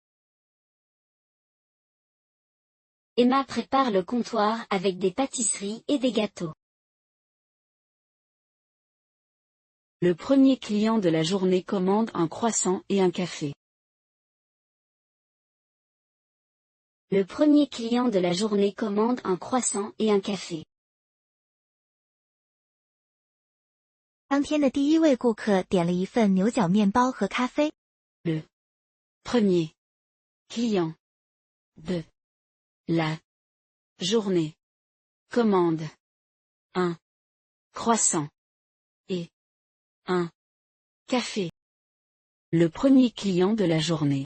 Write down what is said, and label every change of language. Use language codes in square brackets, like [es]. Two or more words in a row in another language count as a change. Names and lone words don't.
[fr] Emma prépare le comptoir avec des pâtisseries et des gâteaux. Le premier client de la journée commande un croissant et un café. Le premier client de la journée commande un croissant et un café. [zh] 当天的第一位顾客点了一份牛角面包和咖啡。 [fr] Le premier client de la journée commande un croissant et un café. Le premier client de la journée.